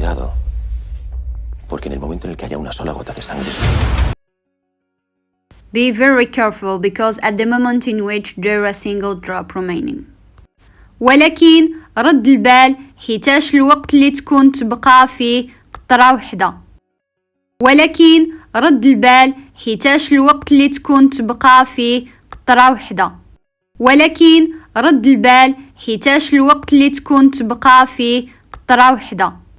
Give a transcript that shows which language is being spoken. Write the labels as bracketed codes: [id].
[es] cuidado, porque en el momento en el que haya una sola gota de sangre... [en] Be very careful because at the moment in which there is a single drop remaining. [ar] ولكن رد البال حيتاش الوقت اللي تكون تبقى فيه قطرة وحدة. ولكن رد البال حيتاش الوقت اللي تكون تبقى فيه قطرة وحدة. ولكن رد البال حيتاش الوقت اللي تكون تبقى فيه قطرة وحدة.